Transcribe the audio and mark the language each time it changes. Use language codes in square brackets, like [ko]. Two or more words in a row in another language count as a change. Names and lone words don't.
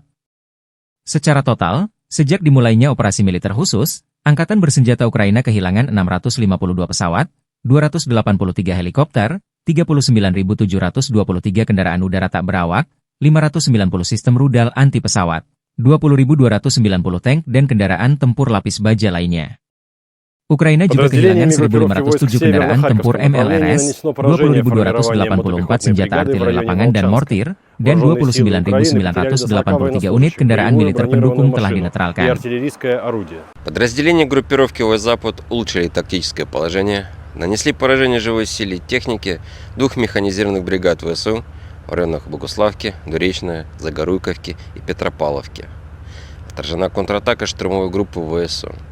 [id] Secara total, sejak dimulainya operasi militer khusus, Angkatan Bersenjata Ukraina kehilangan 652 pesawat, 283 helikopter, 39.723 kendaraan udara tak berawak, 590 sistem rudal anti pesawat, 20.290 tank dan kendaraan tempur lapis baja lainnya. Ukraina juga kehilangan 1.507 kendaraan tempur MLRS, 20.284 senjata artileri lapangan dan mortir, dan 29.983 unit kendaraan militer pendukung telah dinetralkan. [ru] Подразделения группировки Запад улучшили тактическое положение, нанесли поражение живой силе и технике двух механизированных бригад ВСУ в районах Богуславки, Дуречная, Загоруйковки и Петропавловки. Отражена контратака штурмовой группы ВСУ.